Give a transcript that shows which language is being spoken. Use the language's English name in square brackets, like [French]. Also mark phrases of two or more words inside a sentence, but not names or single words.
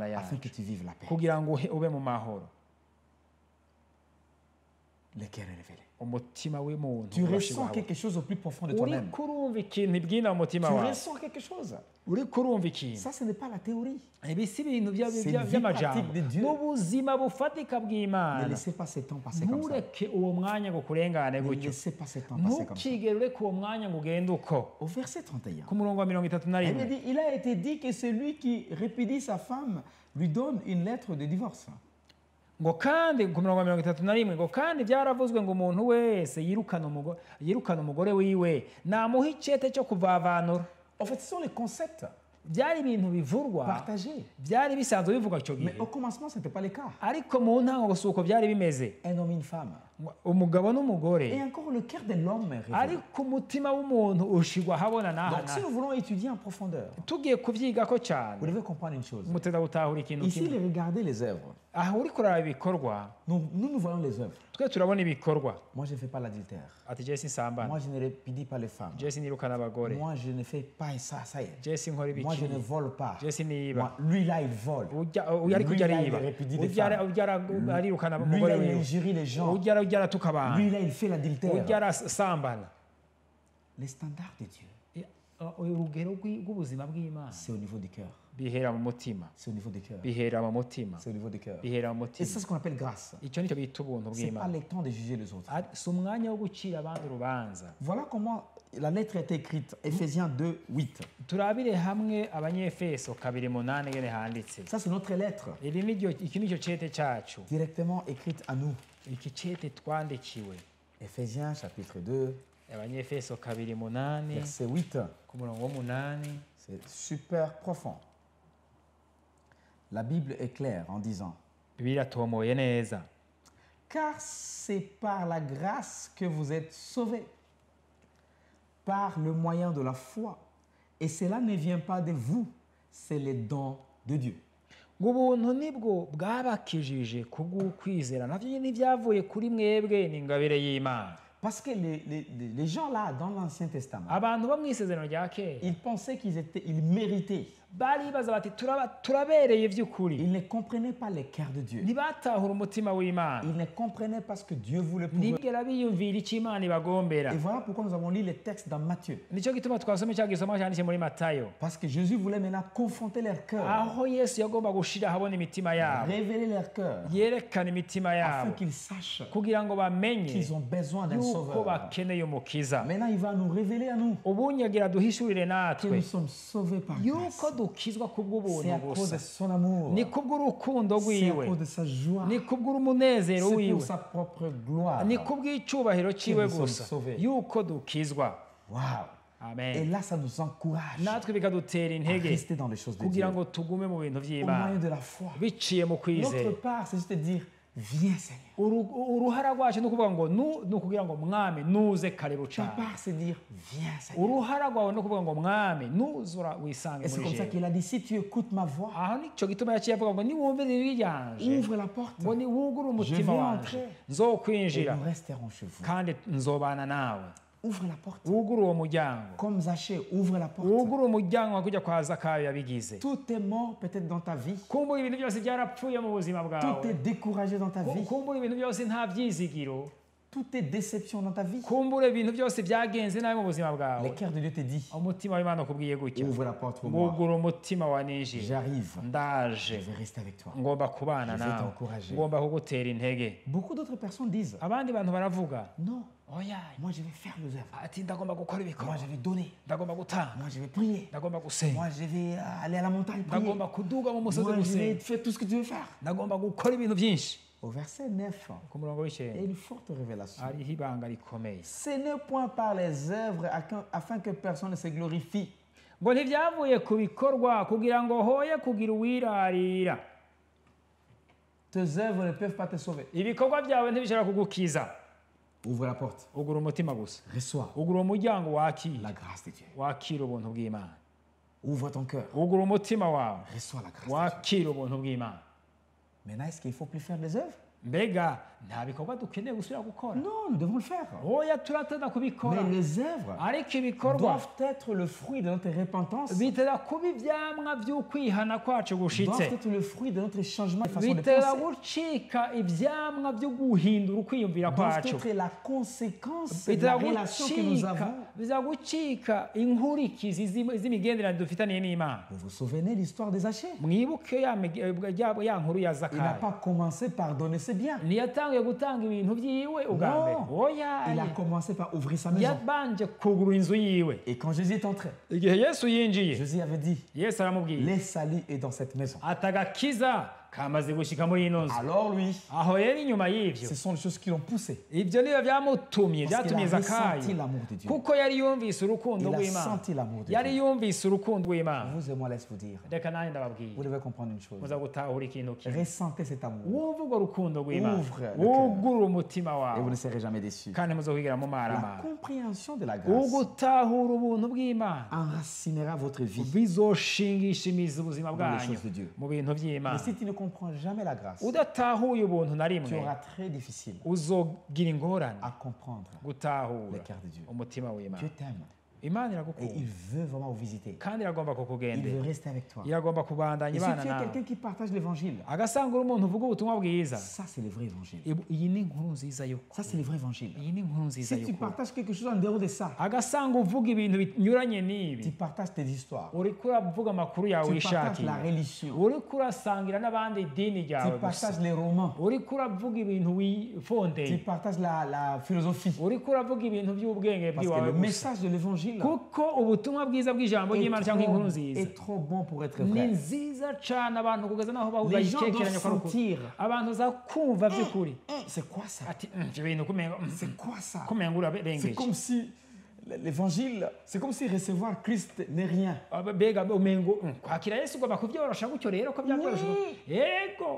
[French] afin [Rundi] yacu [French] que tu vives la paix. [Rundi] kugira ngo ube mu mahoro. [French] Le cœur est révélé. [Rundi] Umutima w'umuntu [French] Tu [Rundi] urashirwa [French] ressens [Rundi] habona. [French] quelque chose au plus profond de toi-même. [Rundi] uriko urumva ikintu bwina mu mutima [French] Tu [Rundi] wawe, [French] ressens quelque chose. [Rundi] uriko urumva ikintu. [French] Ça, ce n'est pas la théorie. [Rundi] Ibi si ibintu [French] C'est une vie [Rundi] by'amajambo, [French] pratique de Dieu. [Rundi] n'ubuzima bufatika [French] Ne [Rundi] bw'Imana. [French] laissez pas ce temps passer comme ça. [Rundi] Ntureke uwo mwanya ngo kurengane [French] Ne [Rundi] gutyo, [French] laissez pas ce temps passer comme ça. [Rundi] ntukigere ureke uwo mwanya ngo ugende uko. [French] Au verset 31, [Rundi] Ku murongo wa 31, [French] elle dit, il a été dit que celui qui répudie sa femme lui donne une lettre de divorce. [Rundi] ngo kandi ku murongo wa 31 ngo kandi byaravuzwe ngo umuntu wese yirukana umugore wiwe namuha icete cyo kuvavanura. [French] En fait, ce sont les concepts [Rundi] byari ibintu bivurwa, [French] partagés. [Rundi] byari bisanzwe bivugwa icyo gihe, [French] Mais au commencement, ce n'était pas le cas. [Rundi] ariko mu ntango gusa uko byari bimeze, [French] Un homme et une femme. [Rundi] umugabo n'umugore, [French] Et encore, le cœur de l'homme est révélé. [Rundi] ariko umutima w'umuntu ushigwa habona n'aha [French] Donc, si nous voulons étudier en profondeur, [Rundi] tugiye kuvyigako cyane, [French] vous devez comprendre une chose. [Rundi] muteza gutahura ikintu [French] Ici, [Rundi] kimwe. [French] regardez les œuvres. [Rundi] Aho uriko uraraba ibikorwa, [French] Nous voyons les œuvres. [Rundi] twe turabona ibikorwa. [French] Moi, je ne fais pas l'adultère. [Rundi] Ati je sinsambana, [French] Moi, je ne répudie pas les femmes. [Rundi] je sinirukana abagore, [French] Moi, je ne fais pas ça, ça y est. [Rundi] je sinkora [French] Moi, je ne [Rundi] ibiki, [French] vole pas. [Rundi] je siniba. [French] Moi, lui, là, il vole. [Rundi] Ujya ariko ujya [French] Lui, là, [Rundi] ariba, [French] il répudie les [Rundi] ujya [French] femmes. [Rundi] arirukana [French] Lui, [Rundi] umugore [French] là, il [Rundi] wiwe, [French] injurie les gens. [Rundi] ujya atuka abantu, [French] Lui, là, il fait l'adultère. [Rundi] ujya arasambana. [French] Les standards de Dieu, [Rundi] Urugero rw'ubuzima bw'Imana [French] c'est au niveau du cœur. [Rundi] bihera mu mutima, [French] C'est au niveau du cœur. [Rundi] bihera mu mutima, [French] C'est au niveau du cœur. [Rundi] bihera mu [French] Et [Rundi] mutima. [French] c'est ce qu'on appelle grâce. [Rundi] Icyo nicyo bita ubuntu [French] Ce n'est pas [Rundi] bw'Imana. [French] le temps de juger les autres. [Rundi] Si umwanya wo gucira abandi urubanza. [French] Voilà comment la lettre est écrite. Ephésiens 2, 8. [Rundi] Turabire hamwe Abanyefeso 2:8 ngene handitse. [French] Ça, c'est notre lettre, [Rundi] Iki nicyo cete cyacu, [French] directement écrite à nous. [Rundi] iki cete twandikiwe. [French] Ephésiens chapitre 2, [Rundi] Abanyefeso 2:8 [French] verset 8. [Rundi] ku murongo w'8. [French] C'est super profond. La Bible est claire en disant, [Rundi] Bibiliya tomoye neza. [French] car c'est par la grâce que vous êtes sauvés, par le moyen de la foi. Et cela ne vient pas de vous, c'est le don de Dieu. [Rundi] ngo ubuntu nibwo bwabakijije kubw'ukwizera, navyo ntibyavuye kuri mwebwe, ni ingabire y'Imana. [French] Parce que les gens là, dans l'Ancien Testament, [Rundi] Abantu bo mu isezerano rya kera [French] ils pensaient ils méritaient [Rundi] baribaza bati turabereye by'ukuri. [French] Ils ne comprenaient pas les cœurs de Dieu. [Rundi] Ntibatahura umutima w'Imana. [French] Ils ne comprenaient pas ce que Dieu voulait pour eux. [Rundi] Ntibigera biyumvira icyo Imana ibagombera. [French] Et voilà pourquoi nous avons lu les textes dans Matthieu. [Rundi] Nicyo gituma twasomye cya gisoma cyanditse muri Matayo. [French] Parce que Jésus voulait maintenant confronter leur cœur, [Rundi] Aho Yesu yagomba gushira habona imitima yabo. [French] révéler leur cœur, [Rundi] Yerekana imitima [French] afin [Rundi] yabo. [French] qu'ils sachent [Rundi] Kugira ngo bamenye [French] qu'ils ont besoin d'un [Rundi] yuko [French] sauveur. [Rundi] bakeneye umukiza. [French] Maintenant, il va nous révéler à nous [Rundi] Ubunyagira duhishurire [French] que [Rundi] natwe [French] nous sommes sauvés par grâce. [Rundi] yuko dukizwa kubw'ubuntu [French] C'est à cause [Rundi] gusa. [French] de son amour. [Rundi] Ni kubw'urukundo [French] C'est à [Rundi] rwiwe. [French] cause de sa joie. [Rundi] Ni kubw'umunezero [French] C'est [Rundi] wiwe. [French] pour sa propre gloire. [Rundi] Ni kubw'icyubahiro ciwe [French] nous sommes [Rundi] gusa [French] sauvés. [Rundi] yuko dukizwa. [French] Wow. Et [Rundi] Amen. [French] là, ça nous encourage [Rundi] Natwe bikadutera [French] à [Rundi] intege [French] rester dans les choses de Dieu. [Rundi] kugira ngo tugume mu bintu [French] Au moyen [Rundi] by'Imana [French] de la foi. [Rundi] biciye mu [French] Notre [Rundi] kwizera. [French] part, c'est juste de dire, viens Seigneur. [Rundi] Uruhara rwacu ni ukuvuga ngo ni ukugira ngo mwami nuze karibu [French] Ta [Rundi] cyane. [French] part, c'est dire, viens Seigneur. [Rundi] Uruhara rwawe ni ukuvuga ngo mwami nuzura wisange [French] Et c'est [Rundi] muri [French] comme ça [Rundi] jewe. [French] qu'il a dit, si tu écoutes ma voix, [Rundi] Aho nicyo gituma yaciye avuga ngo niwumvire ijwi ryanje [French] ouvre la porte [Rundi] ngo niwugure umutima [French] Je vais [Rundi] wanje [French] entrer. et [Rundi] nzokwinjira [French] nous resterons chez vous. [Rundi] kandi nzobana nawe. [French] Ouvre la porte. [Rundi] Wugure uwo muryango. [French] Comme Zachée, ouvre la porte. [Rundi] Wugure umuryango wa kujya kwa Zakayo yabigize. [French] Tout est mort peut-être dans ta vie. [Rundi] Kumbura ibintu byose byarapfuye mu buzima [French] Tout [Rundi] bwawe. [French] est découragé dans ta vie. [Rundi] Kumbura ibintu byose nta byizigiro. [French] Tout est déception dans ta vie. [Rundi] Kumbura ibintu byose byagenze nabi mu buzima [French] Le [Rundi] bwawe. [French] cœur de Dieu te dit, [Rundi] Umutima w'Imana ukubwiye gutya. [French] ouvre la porte pour moi. [Rundi] Wugure umutima wa ninjira. [French] J'arrive. Je [Rundi] Ndaje. [French] vais rester avec toi. [Rundi] Ngomba kubana [French] Je vais [Rundi] nawe. [French] t'encourager. [Rundi] Ngomba kugutera intege. [French] Beaucoup d'autres personnes disent, [Rundi] Abandi bantu baravuga. [French] non, [Rundi] Oya. [French] moi je vais faire les œuvres. [Rundi] Ati ndagomba gukora [French] Moi [Rundi] ibikorwa. [French] je vais donner. [Rundi] Ndagomba gutanga. [French] Moi je vais prier. [Rundi] Ndagomba gusenga. [French] Moi je vais aller à la montagne prier. [Rundi] Ndagomba kuduga mu musozi [French] Moi je vais [Rundi] gusenga. [French] faire tout ce que tu veux faire. [Rundi] Ndagomba gukora ibintu byinshi. [French] Au verset 9, [Rundi] Ku murongo [French] il y a [Rundi] w'icyenda [French] une forte révélation. [Rundi] hariho ibanga rikomeye. [French] Ce n'est point par les œuvres afin que personne ne se glorifie. [Rundi] Ngo ntibyavuye ku bikorwa kugira ngo hoye kugira uwirarira. [French] Tes œuvres ne peuvent pas te sauver. [Rundi] Ibikorwa byawe ntibishobora kugukiza. [French] Ouvre la porte. [Rundi] Ugura umutima gusa. [French] Reçois [Rundi] Ugura umuryango wakira. [French] la grâce de Dieu. [Rundi] Wakira ubuntu bw'Imana. [French] Ouvre ton cœur. [Rundi] Ugura umutima wawe. [French] Reçois la grâce de Dieu. [Rundi] Wakira ubuntu bw'Imana. [French] Maintenant, est-ce qu'il ne faut plus faire des œuvres? [Rundi] Mbega nta bikorwa dukeneye gusubira gukora. [French] Non, nous devons le faire. [Rundi] Oya turatenda kubikora. [French] Mais les œuvres [Rundi] Ariko ibikorwa [French] doivent être le fruit de notre repentance. [Rundi] bitera kuba ibyamwa by'ukwihana kwacu [French] Doivent [Rundi] gushitse. [French] être le fruit de notre changement de façon de [Rundi] Bitera [French] penser. [Rundi] gucika ibyamwa byo guhindura ukwiyumvira [French] Doivent [Rundi] kwacu. [French] être la conséquence de la relation que nous avons. [Rundi] biza gucika inkurikizi z'imigenderanire dufitaniye n'Imana. [French] Vous vous souvenez de l'histoire des Zachée? [Rundi] Mwibuke ya nkuru ya [French] Il n'a [Rundi] Zakayo. [French] pas commencé par donner ses biens. [Rundi] Ntiyatangiye gutanga ibintu byiwe ubwa mbere. [French] Non. [Rundi] Oya. [French] Il a commencé par ouvrir sa maison. [Rundi] Yabanje kugura inzu yiwe. [French] Et quand Jésus est entré, [Rundi] Igihe Yesu yinjiye, [French] Jésus avait dit, [Rundi] Yesu aramubwiye [French] le salut est dans cette maison. [Rundi] atagakiza kamaze gushika muri ino nzu. [French] Alors lui, [Rundi] Aho rero inyuma y'ivyo [French] ce sont les choses qui l'ont poussé. [Rundi] ibyo niyo byamutumye [French] Parce qu'il [Rundi] byatumye [French] a ressenti [Rundi] Zakayo [French] l'amour de Dieu. [Rundi] kuko yari yumvise urukundo [French] Il a [Rundi] rw'Imana. [French] senti l'amour de [Rundi] Yari [French] Dieu. [Rundi] yumvise urukundo rw'Imana. [French] Vous et moi, laisse vous dire. [Rundi] Reka nanjye ndababwiye [French] Vous devez comprendre une chose. [Rundi] muza gutahura ikintu kimwe. [French] Ressentez cet amour. [Rundi] Wumva urwo rukundo rw'Imana. [French] Ouvre le cœur. [Rundi] Wugurura umutima [French] Et vous [Rundi] wawe [French] ne serez jamais déçus. [Rundi] kandi muzokwigera [French] La [Rundi] mumaramara. [French] compréhension de la grâce [Rundi] Ugutahura ubuntu bw'Imana [French] enracinera votre vie. [Rundi] bizoshingisha imizi ubuzima [French] Dans les [Rundi] bwanyu [French] choses de Dieu. [Rundi] mu bintu [French] Mais [Rundi] by'Imana. [French] si tu ne comprends jamais la grâce, [Rundi] Udatahuye ubuntu na [French] tu [Rundi] rimwe [French] auras très difficile [Rundi] uzogira ingorane [French] à comprendre [Rundi] gutahura [French] le cœur de Dieu. [Rundi] umutima w'Imana. [French] Dieu t'aime [Rundi] Imana [French] et [Rundi] iragukunda [French] il veut vraiment vous visiter. [Rundi] kandi iragomba [French] Il veut [Rundi] kukugendera, [French] rester avec toi. [Rundi] iragomba kubandanya [French] Et si [Rundi] ibana [French] tu es [Rundi] nawe. [French] quelqu'un qui partage l'évangile, [Rundi] Agasanga uri umuntu uvuga ubutumwa bwiza, [French] ça c'est le vrai évangile. [Rundi] iyi ni inkuru nziza [French] Ça [Rundi] y'ukuri. [French] c'est le vrai évangile. [Rundi] Iyi ni inkuru nziza [French] Si tu [Rundi] y'ukuri. [French] partages quelque chose en dehors de ça, [Rundi] Agasanga uvuga ibintu binyuranye [French] tu [Rundi] n'ibi, [French] partages tes histoires, [Rundi] uriko uravuga amakuru yawe [French] tu partages [Rundi] wishakiye, [French] la religion, [Rundi] uriko urasangira n'abandi idini [French] tu [Rundi] ryawe gusa, [French] partages les romans, [Rundi] uriko uravuga ibintu [French] tu [Rundi] wifondeye, [French] partages la philosophie. [Rundi] uriko uravuga ibintu by'ubwenge [French] Parce que [Rundi] bw'iwawe [French] le [Rundi] gusa. [French] message de l'évangile [Rundi] Kuko ubutumwa bwiza bw'ijambo ry'Imana cyangwa inkuru nziza [French] est trop bon pour être [Rundi] ni [French] vrai. [Rundi] nziza cyane abantu kugeza n'aho [French] Les gens [Rundi] bayicekeranya [French] doivent [Rundi] ko ari ukuri. [French] sentir. [Rundi] Abantu za kumva by'ukuri [French] C'est quoi ça? [Rundi] ati ibyo bintu kumenga [French] C'est quoi ça? [Rundi] kumenga [French] C'est [Rundi] urarengeje [French] comme si l'évangile, c'est comme si recevoir Christ n'est rien. [Rundi] mbega umengo kwakira Yesu ugomba kubyorosha gutyo rero ko byabyorosha yego